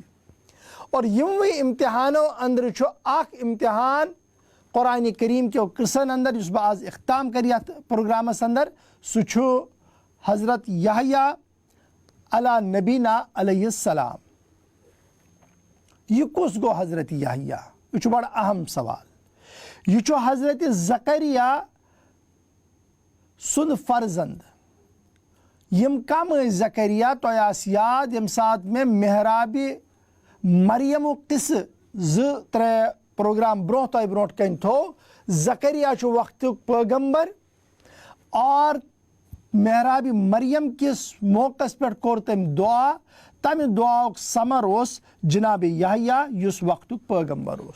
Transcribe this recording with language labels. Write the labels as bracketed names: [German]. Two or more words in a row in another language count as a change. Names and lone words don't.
[Kashmiri] اور یموٕے امتحانو اندر چھُ اکھ امتحان قرآن کریم کیو قصن اندر یُس بہٕ آز اختتام کر یتھ پروگرامس اندر، سُہ چھُ حضرت یحییٰ [Arabic] علیٰ نبینا علیہ السلام۔ [Kashmiri] یہ کس گو حضرت یحییٰ؟ یہ چھُ بڑا اہم سوال۔ یہ چھُ حضرت زکریا سند فرزند۔ یم کم ٲسۍ زکریا تۄہہِ آسہِ یاد ییٚمہِ ساتہٕ مےٚ محرابِ مریمُک قصہٕ 2-3 پروگرام برونٛہہ تۄہہِ برونٛٹھ کَنۍ تھوٚو۔ زکریا چھُ وقتُک پیغمبر اور محراب مریم کس موقعس پٮ۪ٹھ کوٚر تٔمۍ دعا، تمہ دعاک ثمر اوس جناب یحییٰ یُس وقتُک پیغمبر اوس۔